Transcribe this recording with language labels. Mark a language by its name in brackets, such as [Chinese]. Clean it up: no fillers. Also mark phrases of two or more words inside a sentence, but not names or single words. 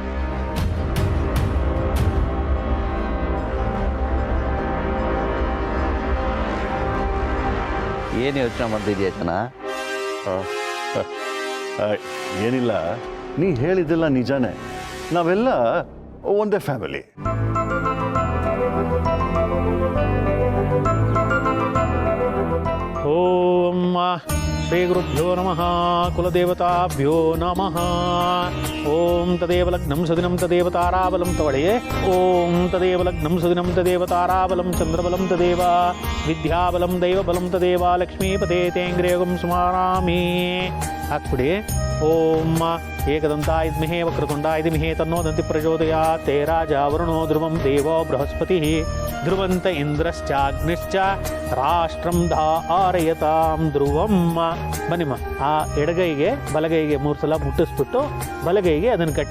[Kannada] ಏನು ಯೋಚನೆ ಮಾಡ್ತಿದ್ಯಾ ಜನ? ಏನಿಲ್ಲ, ನೀ ಹೇಳಿದ್ದೆಲ್ಲ ನಿಜಾನೇ. ನಾವೆಲ್ಲ ಒಂದೇ ಫ್ಯಾಮಿಲಿ. [Sanskrit] ಓಂ ಶ್ರೀ ಗುರುಭ್ಯೋ ನಮಃ ಕುಲದೇವತಾಭ್ಯೋ ನಮಃ. ಓಂ ತದೇವ ಲಗ್ನಂ ಸುದಿನಂ ತದೇವ ತಾರಾಬಲಂ ತವಳೆಯೇ. ಓಂ ತದೇವ ಲಗ್ನಂ ಸುದಿನಂ ತದೇವ ತಾರಾಬಲಂ ಚಂದ್ರಬಲಂ ತದೇವ ವಿದ್ಯಾಬಲಂ ದೈವಬಲಂ ತದೇವ ಲಕ್ಷ್ಮೀಪತೆ ತೇಂಗ್ರೇಯಂ ಸ್ಮರಾಮಿ. [Kannada] ಹಾಕ್ಬಿಡಿ. [Sanskrit] ಓಂ ಏಕದಂತಾಯ ವಿದ್ಮಹೇ ವಕ್ರತುಂಡಾಯ ಧೀಮಹಿ ತನ್ನೋ ದಂತಿ ಪ್ರಚೋದಯಾತ್. ತೇ ರಾಜ ವರುಣೋ ಧ್ರುವಂ ದೇವೋ ಬೃಹಸ್ಪತಿ ಧ್ರುವಂತ ಇಂದ್ರಶ್ಚಾಗ್ನಿಶ್ಚ ರಾಷ್ಟ್ರಂ ಧಾರಯತಾಂ ಧ್ರುವಂ. [Kannada] ಬನ್ನಿಮ್ಮ, ಆ ಎಡಗೈಗೆ ಬಲಗೈಗೆ 3 ಸಲ ಮುಟ್ಟಿಸ್ಬಿಟ್ಟು ಬಲಗೈಗೆ ಅದನ್ನು ಕಟ್ಟಿ.